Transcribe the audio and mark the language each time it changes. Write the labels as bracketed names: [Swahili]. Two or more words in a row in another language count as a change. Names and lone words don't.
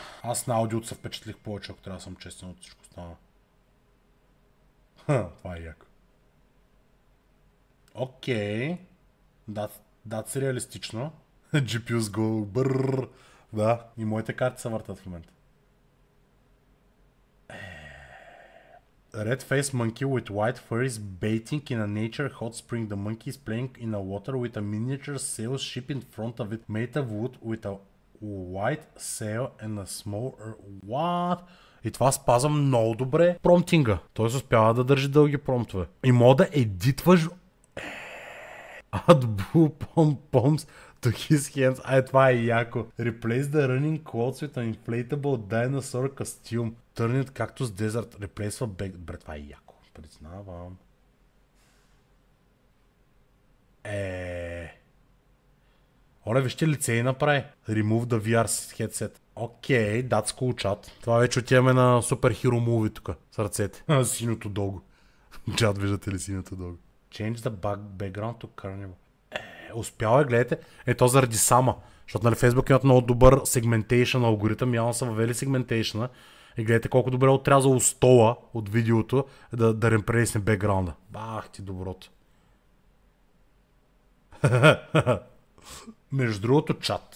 [Bulgarian] Аз на аудиото се впечатлих повече, ако трябва да съм честен от всичко стана. Това е яко. Окей. Дат си реалистично. [English] GPUs go [Bulgarian] брррр. Да, и моите карти се въртат в момента. [English] Red face monkey with white fur is baiting in a nature hot spring. The monkey is playing in a water with a miniature sail ship in front of it. Made of wood with a white sail and a small... What? [Bulgarian] И това спазва много добре промптинга. Той успява да държи дълги промптове. И мога да едитваш... [English] Add blue pom-poms to his hands. [Bulgarian] Това е яко. [English] Replace the running clothes with an inflatable dinosaur costume. Turn it cactus desert. Replace back... [Bulgarian] Бре, това е яко. Признавам. Оле, вижте лице и направи. [English] Remove the VR headset. Окей, that's cool chat. [Bulgarian] Това вече отиваме на Super Hero Movie тук. С ръцете. Синото дълго. Чат, виждате ли синото дълго? [English] Change the background to carnival. [Bulgarian] Успява, гледайте. То заради сама. Защото нали Facebook имат много добър segmentation алгоритъм. Явно са въвели segmentation. И гледайте колко добре отрязало стола от видеото да репресне бекграунда. Бах ти доброто. Между другото чат.